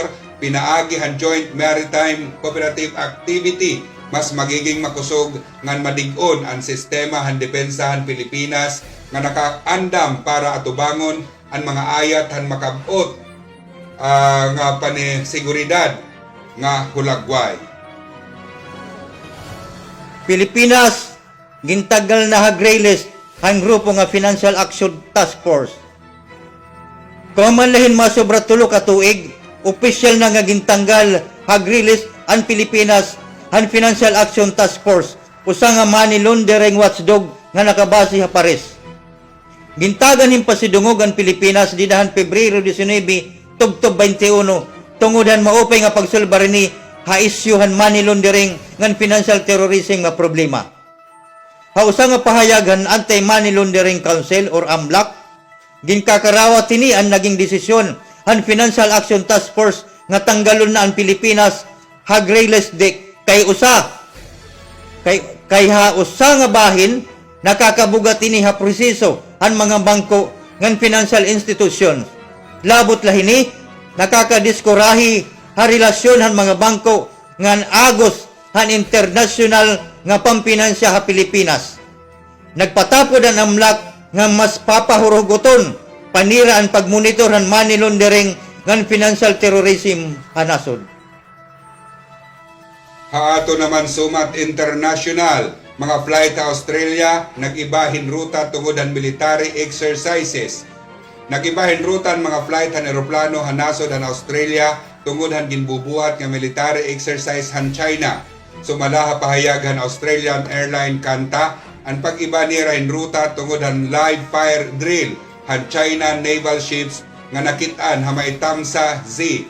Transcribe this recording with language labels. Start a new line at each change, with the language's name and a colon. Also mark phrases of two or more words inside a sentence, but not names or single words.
Waray: pinaagi han Joint Maritime Cooperative Activity mas magiging makusog ngan madig-on ang sistema han depensa han Pilipinas nga nakaandam para atubangon ang mga ayat han makabot nga panisiguridad nga hulagway. Pilipinas gintagal na ha
English: gray list
Waray: ang grupo nga Financial Action Task Force. Kung manlahin masobra 3 ka tuig, opisyal na nga gintanggal ha
English: gray list
Waray: ang Pilipinas ang Financial Action Task Force usa nga
English: money laundering watchdog
Waray: nga nakabase ha Paris. Gintagan him pasidungog ang Pilipinas didahan Pebrero 19 tubtob 21 tungudan maupay nga pagsulbar ni ha isyuhan
English: money laundering
Waray: ngan
English: financial terrorism
Waray: nga problema. Ha usa nga pahayagan Anti-Money Laundering Council or AMLAC ginkakarawat tini ang naging desisyon ang Financial Action Task Force nga tanggalon na ang Pilipinas ha
English: gray list
Waray: deck kay usa nga bahin nakakabugat ini ha proseso ang mga bangko ngan
English: financial institutions
Waray: labot lahini, nakakadiskurahi ha relasyon han mga bangko ngan agos han international nga pampinansya ha Pilipinas. Nagpatapod ang amlak nga mas papahuruguton panira ang pagmonitor han
English: money laundering
Waray: ngan
English: financial terrorism
Waray: ha nasod. Haato naman sumat international, mga flight sa Australia, nag-ibahin ruta tungod ang
English: military exercises.
Waray: Nag-ibahin ruta ang mga flight han eroplano hanasod han Australia tungod han ginbubuhat nga
English: military exercise
Waray: han China. Sumala pahayag han Australian Airline Kanta ang pag-iba nira in ruta tungod han
English: live fire drill
Waray: han China
English: naval ships
Waray: nga nakitaan ha maitamsa Z.